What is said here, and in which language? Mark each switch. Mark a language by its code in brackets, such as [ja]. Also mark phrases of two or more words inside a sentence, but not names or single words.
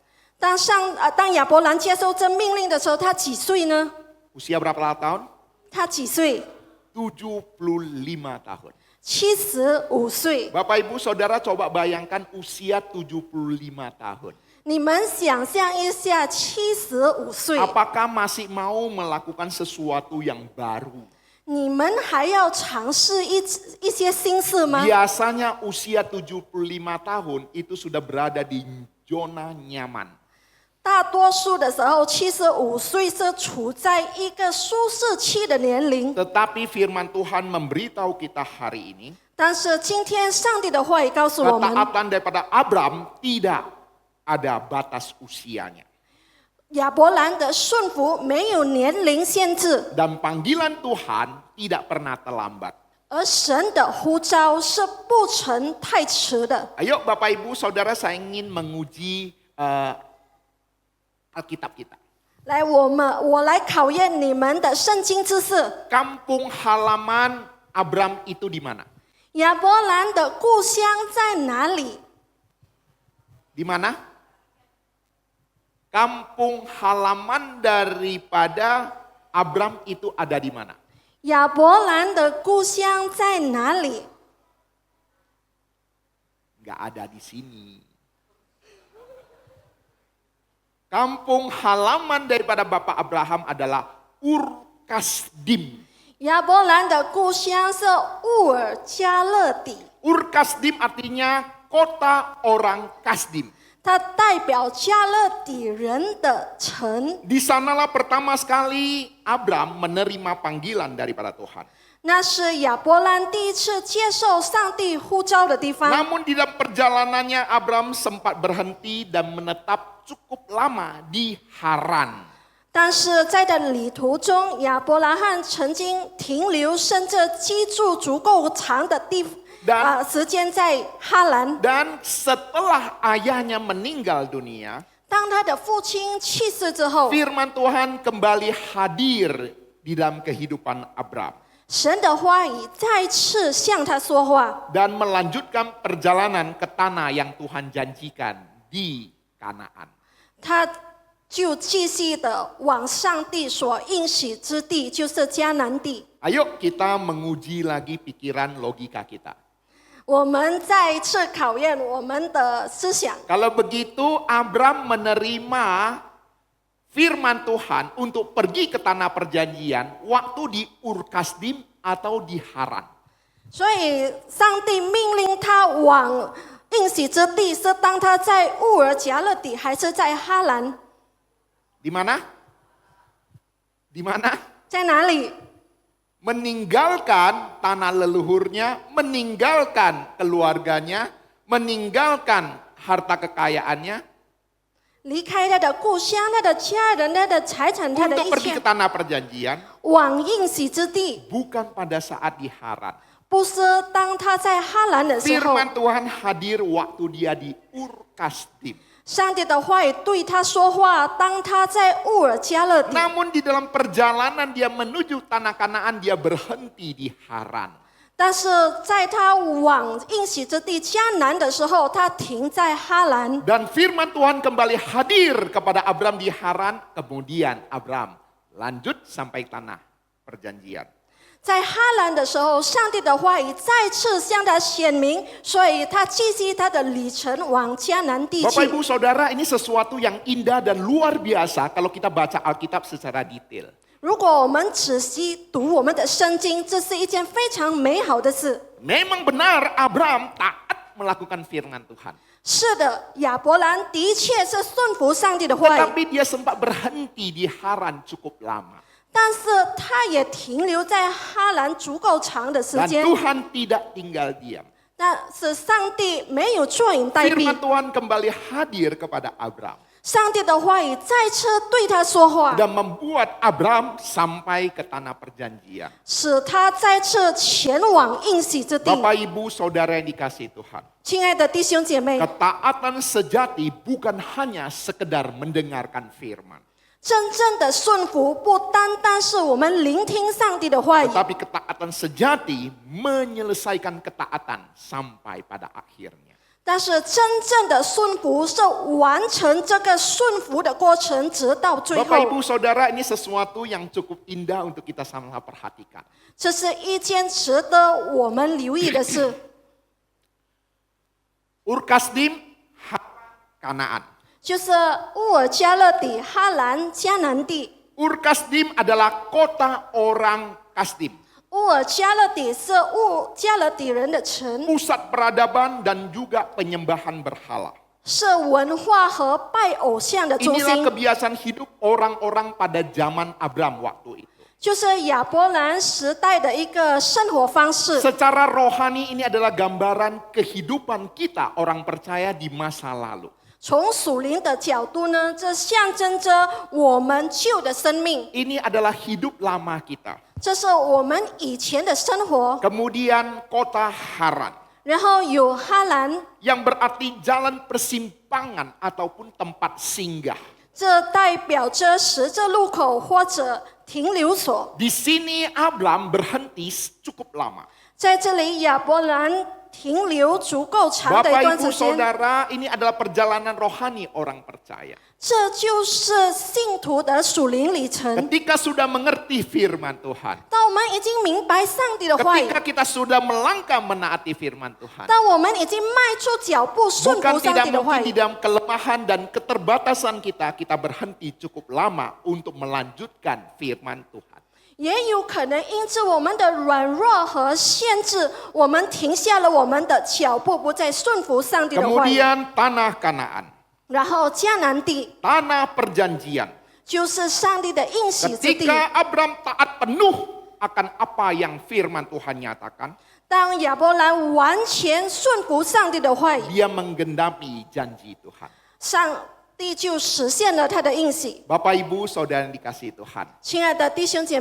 [zh] 当亚伯兰接受这命令的时候，他几岁呢？ [id] Usia berapa tahun? [zh] 他几岁 [id] 75 tahun. [zh] 75岁。 [id] Bapak Ibu Saudara coba bayangkan usia 75 tahun. [zh] 你们想象一下，75岁， [id] Apakah masih mau melakukan sesuatu yang baru? [zh] 你们还要尝试一些新事吗？ [id] Biasanya usia 75 tahun itu sudah berada di zona nyaman. [zh] 大多数的时候，75岁是处在一个舒适区的年龄。 [id] Tetapi firman Tuhan memberitahu kita hari ini, [zh] 但是今天上帝的话语告诉我们， [id] ketaatan daripada Abram tidak ada batas usianya. [zh] 亚伯兰的顺服没有年龄限制， [id] Dan panggilan Tuhan tidak pernah terlambat. [zh] 而神的呼召是不曾太迟的。 [id] Ayo Bapak Ibu Saudara, saya ingin menguji Alkitab kita. [zh] 来，我来考验你们的圣经知识。 [id] Kampung halaman Abram itu di mana? [zh] 亚伯兰的故乡在哪里？ [id] Di mana? Kampung halaman daripada Abram itu ada di mana? [zh] 亚伯兰的故乡在哪里？ [id] Nggak ada di sini. Kampung halaman daripada Bapak Abraham adalah Ur Kasdim. [zh] 亚伯兰的故乡是乌尔加勒底， [id] Ur Kasdim artinya kota orang Kasdim. [zh] 它代表加勒底人的城。 [id] Di sanalah pertama sekali Abram menerima panggilan daripada Tuhan. [zh] 那是亚伯兰第一次接受上帝呼召的地方。 [id] Namun di dalam perjalanannya Abram sempat berhenti dan menetap cukup lama di Haran. [zh] 但是在的旅途中，亚伯拉罕曾经停留，甚至居住足够长的时间在哈兰。 [id] Dan setelah ayahnya meninggal dunia, [zh] 当他的父亲去世之后， [id] firman Tuhan kembali hadir di dalam kehidupan Abram. [zh] 神的话语再次向他说话， [id] Dan melanjutkan perjalanan ke tanah yang Tuhan janjikan di Kanaan. [zh] 他就继续的往上帝所应许之地，就是迦南地。 [id] Ayo kita menguji lagi pikiran logika kita. [zh] 我们再一次考验我们的思想。 [id] Kalau begitu Abram menerima firman Tuhan untuk pergi ke tanah perjanjian waktu di Ur Kasdim atau di Haran. [zh] 所以上帝命令他往应许之地，是当他在乌尔加勒底，还是在哈兰？ [id] Di mana? Di mana? [zh] 在哪里？ [id] Meninggalkan tanah leluhurnya, meninggalkan keluarganya, meninggalkan harta kekayaannya [zh] 离开他的故乡、他的家人、他的财产、他的 [id] untuk [zh] 一 [id] pergi [zh] 切 [id] ke，tanah perjanjian [zh] 往应许之地。 [id] bukan pada saat di Haran. [zh] 不是当他在哈兰的时候， [id] Firman Tuhan hadir waktu dia di Ur Kasdim. [zh] 上帝的话语对他说话，当他在乌尔加勒底。 [id] Namun di dalam perjalanan dia menuju tanah Kanaan, dia berhenti di Haran. [zh] 但是在他往应许之地迦南的时候，他停在哈兰。 [id] Dan firman Tuhan kembali hadir kepada Abram di Haran. Kemudian Abram lanjut sampai tanah perjanjian. [zh] 在哈兰的时候，上帝的话语再次向他显明，所以他继续他的旅程往迦南地 [id] Bapak [zh] 去。 [id] Ibu Saudara, ini sesuatu yang indah dan luar biasa kalau kita baca Alkitab secara detail. [zh] 如果我们仔细读我们的圣经，这是一件非常美好的事。 [id] Memang benar Abram taat melakukan firman Tuhan. [zh] 是的，亚伯兰的确是顺服上帝的话语， [id] Tetapi dia sempat berhenti di Haran cukup lama. [zh] 但是他也停留在哈兰足够长的时 [id] Dan [zh] 间。 [id] Tuhan tidak tinggal diam. [zh] 但是上帝没有坐以待毙， [id] Firman Tuhan kembali hadir kepada Abram. [zh] 上帝的话语再次对他说话， [id] Dan membuat Abram sampai ke tanah perjanjian. [zh] 使他再次前往应许之地。 [id] Bapak Ibu Saudara yang dikasihi Tuhan. [zh] 亲爱的弟兄姐妹， [id] Ketaatan sejati bukan hanya sekedar mendengarkan firman. [zh] 真正的顺服不单单是我们聆听上帝的话语， [id] Tetapi ketaatan sejati menyelesaikan ketaatan sampai pada akhirnya. [zh] 但是真正的顺服是完成这个顺服的过程，直到最 [id] Bapak [zh] 后。 [id] Ibu Saudara, ini sesuatu yang cukup indah untuk kita sama-sama perhatikan. [zh] 这是一件值得我们留意的事。 [id] Ur Kasdim, Kanaan. [zh] 就是乌尔加勒底、哈兰、迦南地。 [id] Ur Kasdim adalah kota orang Kasdim. [zh] 乌尔加勒底是乌加勒底人的城， [id] Pusat peradaban dan juga penyembahan berhala. [zh] 是文化和拜偶像的中 [id] Inilah [zh] 心， [id] kebiasaan hidup orang-orang pada zaman Abram waktu itu. [zh] 就是亚伯兰时代的一个生活方式。 [id] Secara rohani ini adalah gambaran kehidupan kita orang percaya di masa lalu. [zh] 从属灵的角度呢，这象征着我们旧的生命， [id] Ini adalah hidup lama kita. [zh] 这是我们以前的生活。 [id] Kemudian kota Haran [zh] 然后有哈兰， [id] yang berarti jalan persimpangan ataupun tempat singgah. [zh] 这代表着十字路口或者停留所。 [id] Di sini Abram berhenti cukup lama. [zh] 在这里，亚伯兰停留足够长的一 [id] Bapak [zh] 段 [id] Ibu [zh] 时间。 [id] Saudara, ini adalah perjalanan rohani orang percaya. [zh] 这就是信徒的属灵里程。 [id] Ketika sudah mengerti firman Tuhan. [zh] 当我们已经明白上帝的话语， [id] Ketika kita sudah melangkah menaati firman Tuhan. [zh] 当我们已经迈出脚步顺服 [id] Bukan [zh] 上 [id] tidak [zh] 帝的话 [id] mungkin di [zh] 语， [id] dalam kelemahan dan keterbatasan kita berhenti cukup lama untuk melanjutkan firman Tuhan. [zh] 也有可能因此我们的软弱和限制，我们停下了我们的脚步，不再顺服上帝的话语。 [id] Kemudian tanah Kanaan, [zh] 然后迦南地 [id] tanah perjanjian. [zh] 就是上帝的应许之地。 [id] Ketika Abram taat penuh akan apa yang firman Tuhan nyatakan, [zh] 当亚伯兰完全顺服上帝的话语， [id] dia menggenapi janji Tuhan. [zh] 上帝就实现了他的应许。 [id] Bapak Ibu Saudara yang dikasihi Tuhan. [zh] 亲爱的弟兄姐妹，